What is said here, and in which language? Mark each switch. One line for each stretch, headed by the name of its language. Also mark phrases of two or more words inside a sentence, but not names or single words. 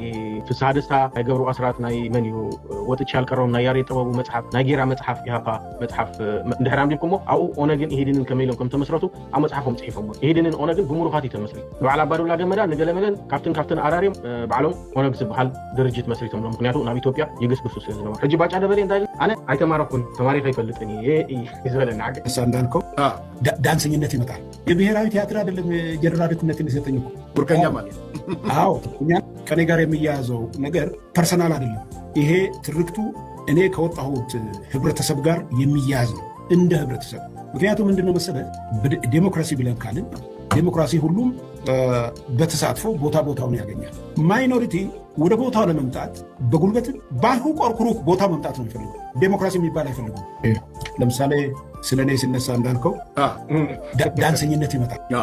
Tigrinya: ፍስሓ ደስታ ናይ ገብሩ ኣስራት ናይ መን እዩ ወጥቻ ያልቀረውም ናይ ያሬድ ጥበቡ መጽሐፍ ናይ ጌራ መጽሐፍ ኢሃፓ መጽሐፍ እንድሕር ኣምሊኩሞ ኣብኡ ኦነግን ኢሂድንን ከመይሎም ከም ተመስረቱ ኣብ መጽሓፎም ጽሒፎም ኢሂድንን ኦነግን ብሙሩኻት ተመስሪቱ በዓል ኣባዱላ ገመዳ ንገለመለን ካብትን ኣራርዮም ባዕሎም ኦነግ ዝበሃል ድርጅት መስሪቶም ነው ምክንያቱ ናብ ኢትዮጵያ ይግስግሱ ስለዝነበሩ ሕጂ ባጫ ደበሌ እንታይ ኣነ ኣይተማረኩን ተማሪኸ ይፈልጥኒ ይዝበለና ዓገ
Amharic: እንዳልከው ዳንሰኝነት ይመጣል የብሔራዊ ቲያትር አይደለም ጀነራልነትን ይሰጠኝ እኮ ቡርከኛ ማለት አዎ እኛ ከኔ ጋር የሚያያዘው ነገር ፐርሰናል አይደለም ይሄ ትርክቱ እኔ ከወጣሁት ህብረተሰብ ጋር የሚያያዝ ነው እንደ ህብረተሰብ ምክንያቱም ምንድነው መሰለህ ዲሞክራሲ ብለን ካልን ዲሞክራሲ ሁሉም በተሳትፎ ቦታውን ያገኛል። ማይኖሪቲ ወደ ቦታው ለመምጣት በጉልበትም ባሁ ቆርኩሩ ቦታ መምጣት ነው የሚፈልገው። ዴሞክራሲ የሚባል አይፈልጉም። ለምሳሌ ስለ እኔ ሲነሳ እንዳልከው ዳንሰኝነት ይመጣል።